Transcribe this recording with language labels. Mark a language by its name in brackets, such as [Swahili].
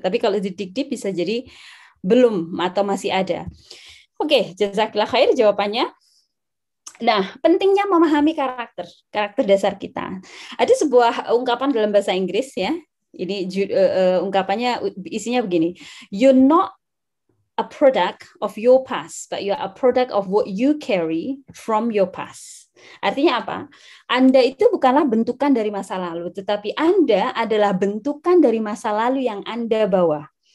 [Indonesian] Tapi kalau didik-dik bisa jadi belum atau masih ada. Oke, [Arabic] jazakallah khair [Indonesian] jawabannya. Nah, pentingnya memahami karakter dasar kita. Ada sebuah ungkapan dalam bahasa Inggris ya. Ini ungkapannya isinya begini. [English] You're not a product of your past, but you're a product of what you carry from your past. [Indonesian] Artinya apa? Anda itu bukanlah bentukan dari masa lalu, tetapi Anda adalah bentukan dari masa lalu yang Anda bawa.